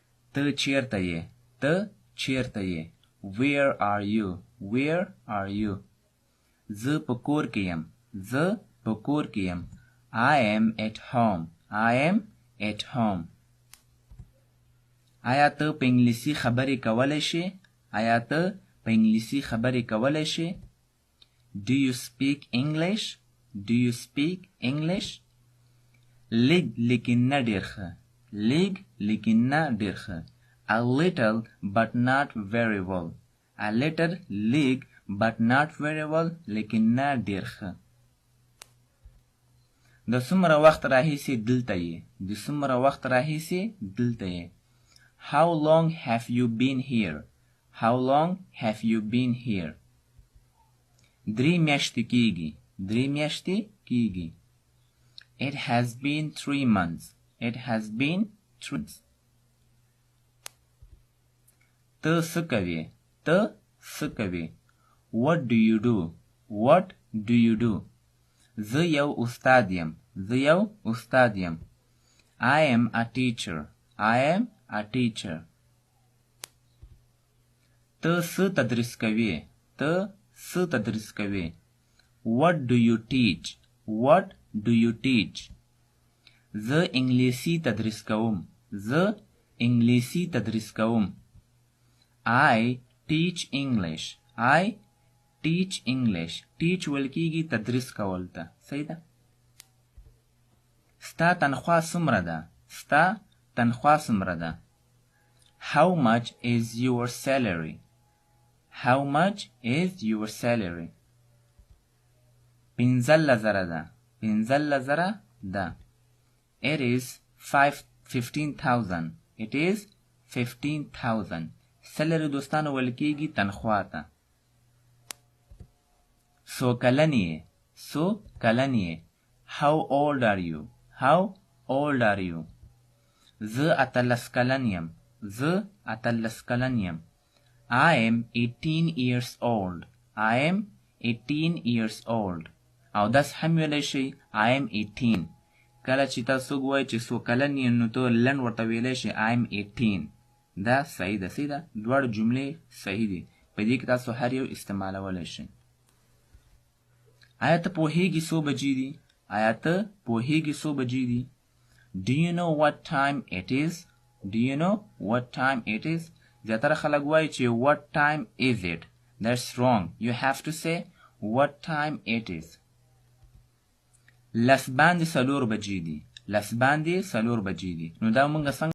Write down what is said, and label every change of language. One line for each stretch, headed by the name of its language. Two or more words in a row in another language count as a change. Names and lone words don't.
Pashto: ته چیرته یې ته چیرته یې
English: where are you where are you
Pashto: زه په کور کې یم زه په کور کې یم
English: I am at home I am at home
Pashto: آیا ته په انګلیسي خبرې کولی شې آیا ته په انګلیسي خبرې کولی شې
English: Do you speak English Do you speak English
Pashto: لږ لیکن نه ډېر ښه لږ لیکن نه ډېر ښه
English: A little but not very well A little
Pashto: لږ
English: but not very well
Pashto: لیکن نه ډېر ښه د څومره وخت راهیسې دلته یې د څومره وخت راهیسې دلته یې
English: How long have you been here How long have you been here
Pashto: 3 میاشتې کېږي 3 میاشتې کېږي
English: It has been 3 months It has been 3 months
Pashto: ته څه کوې ته څه کوې
English: What do you do What do you do
Pashto: زه یو استاد یم زه یو استاد یم
English: I am a teacher I am a teacher
Pashto: ته څه تدریس کوې ته څه تدریس کوې
English: What do you teach What do you teach
Pashto: زه انګلیسي تدریس کوم زه انګلیسي تدریس کوم
English: I teach English I teach English
Pashto: teach ویل کېږي تدریس کول ته صحیح ده ستا تنخوا څومره ده ستا تنخوا څومره ده
English: How much is your salary How much is your salary
Pashto: 15,000 ده 15,000 ده
English: It is 15,000 It is 15,000
Pashto: salary دوستانو ویل کېږي تنخوا ته څو کلن یې څو کلن یې
English: How old are you How old are you
Pashto: زه 18 کلن یم زه 18 کلن یم
English: I am 18 years old I am 18 years old
Pashto: او داس هم ویلی شي
English: I am 18
Pashto: کله چې تاسو ووایئ چې څو کلن یې نو ته لنډ ورته ویلی شي
English: I am 18
Pashto: دا صحیح ده صحیح ده دواړه جملې صحیح دي په دې کې تاسو هر یو استعمالولی شئ آیا ته پوهیږي څو بجې دي آیا ته پوهیږي څو بجې دي
English: Do you know what time it is Do you know what time it is
Pashto: زیاتره خلک وایي چې
English: what time is it That's wrong You have to say what time it is
Pashto: لس باندې 4 بجې دي لس باندې 4 بجې دي نو دا مونږ څنګه